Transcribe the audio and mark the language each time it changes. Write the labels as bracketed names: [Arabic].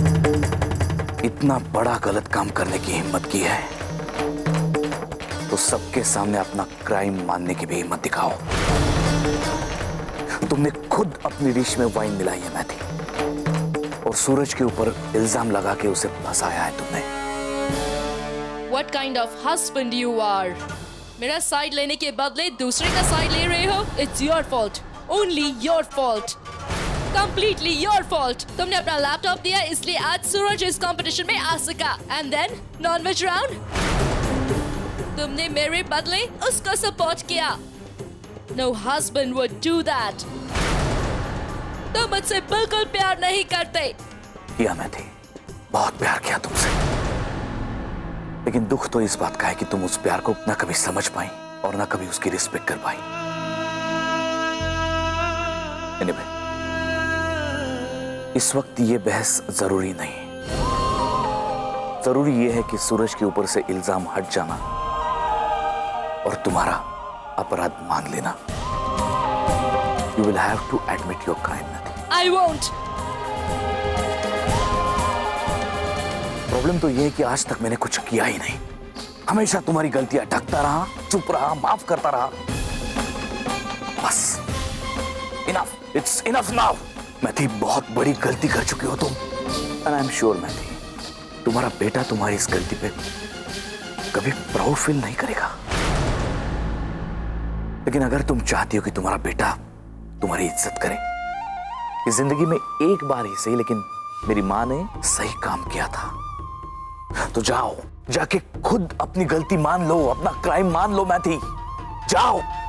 [Hindi] इतना बड़ा गलत काम करने की हिम्मत की है तो सबके सामने अपना क्राइम मानने की भी हिम्मत दिखाओ। तुमने खुद अपनी डिश में वाइन मिलाई है मैथी, और सूरज के ऊपर इल्जाम लगा के उसे फंसाया है तुमने। [English] What kind of husband you are? [Hindi] मेरा साइड लेने के बदले दूसरे का साइड ले रहे हो? [English] It's your fault. Only your fault. Completely your fault. [Hindi] तुमने अपना लैपटॉप दिया इसलिए आज सूरज इस कंपटीशन में आ सका। [English] And then non-veg round? [Hindi] तुमने मेरे बदले उसको सपोर्ट किया। [English] No husband would do that. [Hindi] तुम मुझसे बिल्कुल प्यार नहीं करते। किया मैथी, बहुत प्यार किया तुमसे, लेकिन दुख तो इस बात का है कि तुम उस प्यार को ना कभी समझ पाई और ना कभी उसकी रिस्पेक्ट कर पाई। Anyway, इस वक्त ये बहस जरूरी नहीं। जरूरी ये है कि सूरज के ऊपर से इल्जाम हट जाना और तुम्हारा अपराध मान लेना। [English] You will have to admit your crime, Nati. I won't. [Hindi] Problem तो ये है कि आज तक मैंने कुछ किया ही नहीं। हमेशा तुम्हारी गलतियां ढकता रहा, चुप रहा, माफ करता रहा। [English] बस enough, it's enough now. [Hindi] मैथी, बहुत बड़ी गलती कर चुकी हो तुम। [English] And I'm sure [Hindi] मैथी, तुम्हारा बेटा तुम्हारी इस गलती पे कभी प्राउड फील नहीं करेगा। लेकिन अगर तुम चाहती हो कि तुम्हारा बेटा तुम्हारी इज्जत करे, इस जिंदगी में एक बार ही सही, लेकिन मेरी माँ ने सही काम किया था, तो जाओ, जाके खुद अपनी गलती मान लो, अपना क्राइम मान लो मैथी, जाओ।